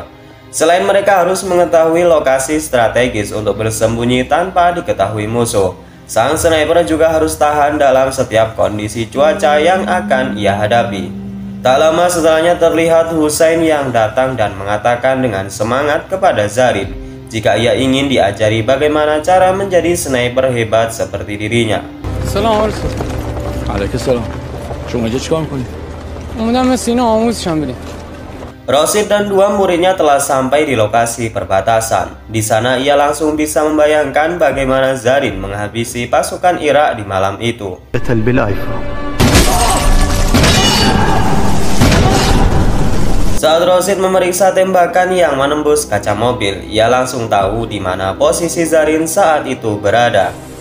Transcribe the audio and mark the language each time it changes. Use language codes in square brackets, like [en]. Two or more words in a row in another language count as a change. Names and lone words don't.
[id] Selain mereka harus mengetahui lokasi strategis untuk bersembunyi tanpa diketahui musuh, sang sniper juga harus tahan dalam setiap kondisi cuaca yang akan ia hadapi. Tak lama setelahnya terlihat Hussein yang datang dan mengatakan dengan semangat kepada Zarin jika ia ingin diajari bagaimana cara menjadi sniper hebat seperti dirinya. [fa] سلام علیکم. علیکم سلام. شما اینجا چیکار می‌کنید؟ اومدم مثل اینا آموزشم بدیم. [id] Rosid dan dua muridnya telah sampai di lokasi perbatasan. Di sana ia langsung bisa membayangkan bagaimana Zarin menghabisi pasukan Irak di malam itu. Saat Rosid memeriksa tembakan yang menembus kaca mobil, ia langsung tahu di mana posisi Zarin saat itu berada.